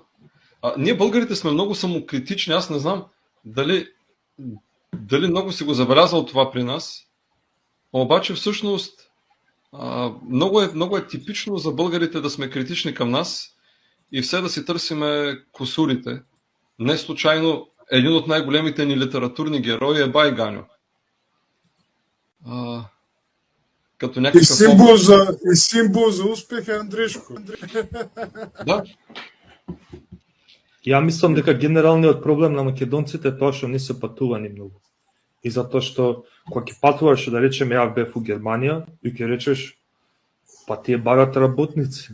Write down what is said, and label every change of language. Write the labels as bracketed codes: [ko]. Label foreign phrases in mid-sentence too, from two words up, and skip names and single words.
[bg] Ние българите сме много самокритични, аз не знам дали много си го забелязал това при нас, обаче всъщност много е типично за българите да сме критични към нас и все да си търсиме кусурите. Не случайно един от най-големите ни литературни герои е Бай Ганьо. Като някакъв... И символ за успех е Андришко. Да. [mk] Ја мислам дека генералниот проблем на македонците е тоа што не се патувани многу. И затоа што кога ќе патуваш, да речеме, ја бев у Германија, и ќе речеш, па тие барат работници.